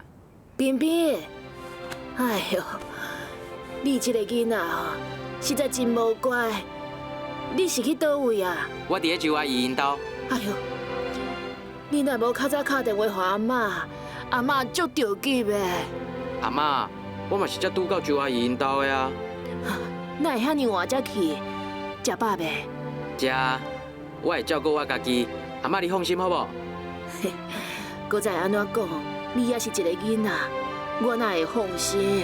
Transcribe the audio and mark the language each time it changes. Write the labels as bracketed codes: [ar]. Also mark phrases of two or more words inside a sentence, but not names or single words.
[nan] 冰冰，哎呦，你这个囡仔吼，实在真无乖。你是去倒位啊？我伫咧周阿姨因兜。哎呦，你若无较早打电话给阿嬷，阿嬷足着急的。阿妈，我嘛是才拄到周阿姨因兜的啊。哪会遐尼晚才去？食饱未？食，我会照顾我家己。阿妈，你放心好无？搁再安怎讲？你也是一个囡仔，我哪会放心？